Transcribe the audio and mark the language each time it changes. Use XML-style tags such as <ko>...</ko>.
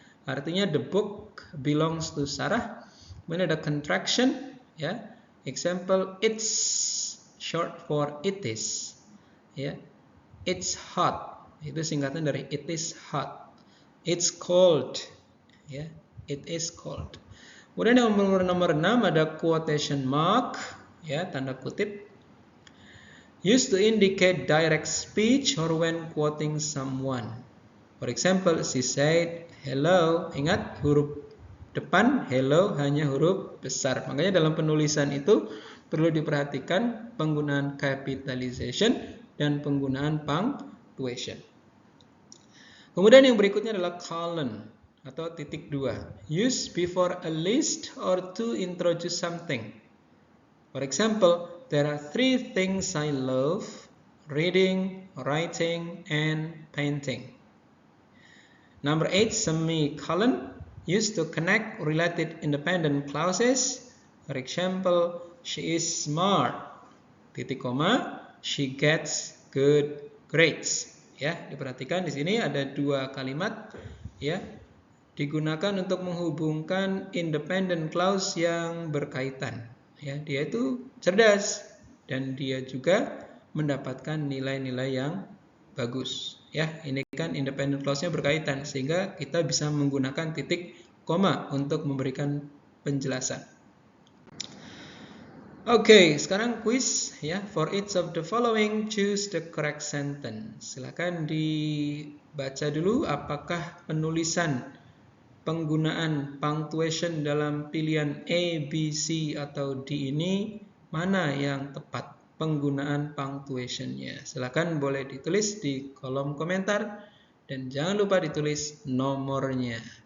<id>Artinya</id> <en>the book belongs to Sarah.</en> <id>Kemudian ada contraction ya.</id> <en>Example, it's short for it is ya. It's hot,</en> <id>itu singkatan dari</id> <en>it is hot. It's cold ya. It is cold.</en> <id>Kemudian yang nomor 6 ada quotation mark ya, tanda kutip.</id> <en>Used to indicate direct speech or when quoting someone. For example, she said hello.</en> <id>Ingat, huruf depan hello hanya huruf besar. Makanya dalam penulisan itu perlu diperhatikan penggunaan capitalization dan penggunaan punctuation. Kemudian yang berikutnya adalah colon atau titik 2.</id> <en>Use before a list or to introduce something. For example, there are 3 things I love: reading, writing, and painting. Number 8, semicolon. Used to connect related independent clauses. For example, she is smart.</en> <id>Titik koma,</id> <en>she gets good grades.</en> <id>Ya, diperhatikan di sini ada 2 kalimat ya, digunakan untuk menghubungkan independent clause yang berkaitan. Ya, dia itu cerdas dan dia juga mendapatkan nilai-nilai yang bagus. Ya, ini kan independent clause-nya berkaitan, sehingga kita bisa menggunakan titik koma untuk memberikan penjelasan. Oke, sekarang quiz ya.</id> <en>For each of the following, choose the correct sentence.</en> <id>Silakan dibaca dulu apakah penulisan penggunaan punctuation dalam pilihan A, B, C, atau D ini mana yang tepat penggunaan punctuation-nya. Silakan boleh ditulis di kolom komentar dan jangan lupa ditulis nomornya.</id>